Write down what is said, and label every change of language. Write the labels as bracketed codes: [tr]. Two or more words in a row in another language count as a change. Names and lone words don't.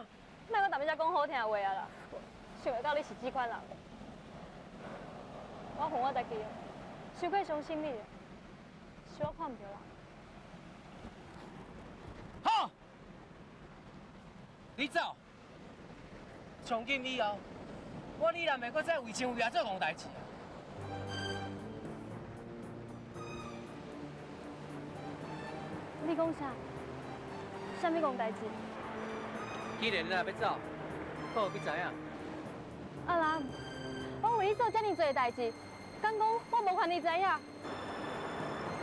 [nan] 莫搁逐日才讲好听的话啊啦！想会到你是这款人，我恨我家己，伤过伤心你，是我看唔到人。好，你走。从今以后，我依然袂搁再为情为义做戆代志。你讲啥？啥物戆代志？既然你若要走，我有必知影。阿兰，我为你做遮尔多代志，敢讲我无权你知影？